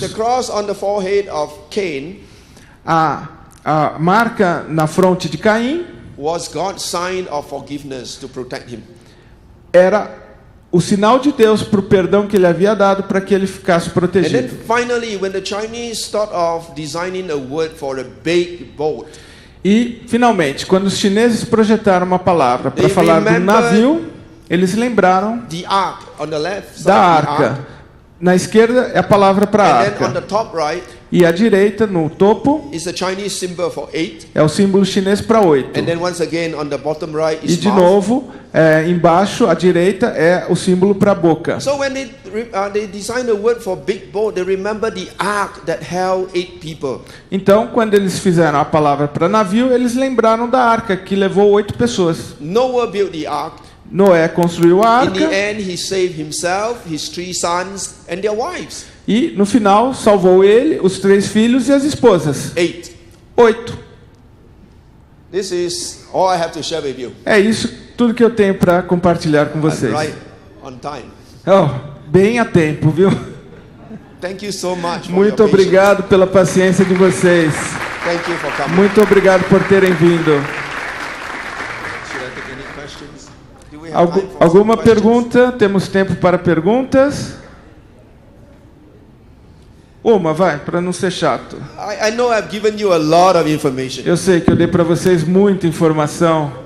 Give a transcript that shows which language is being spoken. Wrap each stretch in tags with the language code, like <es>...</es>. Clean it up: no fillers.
<en>The cross on the forehead of Cain</en> <pt>A marca na fronte de Caim</pt> <en>was God's sign of forgiveness to protect him.</en> <pt>era o sinal de Deus para o perdão que ele havia dado para que ele ficasse</pt> <en>And then</en> <pt>protegido.</pt> <en>finally, when the Chinese thought of designing a word for a big boat,</en> <pt>E, finalmente, quando os chineses projetaram uma palavra para</pt> <en>They</en> <pt>falar do</pt> <en>remembered</en> <pt>navio, eles lembraram</pt> <en>the ark on the left side</en> <pt>da</pt> <en>of the</en> <pt>arca.</pt> <en>ark,</en> <pt>Na esquerda é a palavra para</pt> <en>and then on</en> <pt>arca.</pt> <en>the top right</en> <pt>E à direita, no topo,</pt> <en>is the Chinese symbol for 8,</en> <pt>é o símbolo chinês para 8.</pt> <en>and then once again on the bottom right</en> <pt>E</pt> <en>is</en> <pt>de</pt> <en>mouth.</en> <pt>novo, embaixo, à direita, é o símbolo para a boca.</pt> <en>So when they designed a word for big boat, they remember the ark that held 8 people.</en> <pt>Então, quando eles fizeram a palavra para navio, eles lembraram da arca, que levou 8 pessoas.</pt> <en>Noah built the ark.</en> <pt>Noé construiu a</pt> <en>In the</en> <pt>arca</pt> <en>end, he saved himself, his 3 sons, and their wives.</en> <pt>e, no final, salvou ele, os 3 filhos e as esposas.</pt> <en>8.</en> <pt>8.</pt> <en>This is all I have to share with you.</en> <pt>É isso tudo que eu tenho para compartilhar com</pt> <en>I'm</en> <pt>vocês.</pt> <en>right on time.</en> <pt>Oh, bem a tempo, viu?</pt> <en>Thank you so much for</en> <pt>Muito</pt> <en>your patience.</en> <pt>obrigado pela paciência de vocês.</pt> <en>Thank you for coming.</en> <pt>Muito obrigado por terem vindo.</pt> <en>Should I take any questions? Do we have time for some</en> <pt>Alguma</pt> <en>questions?</en> <pt>pergunta? Temos tempo para perguntas? Uma, vai, para não ser chato.</pt> <en>I know I've given you a lot of information,</en> <pt>Eu sei que eu dei para vocês muita informação,</pt>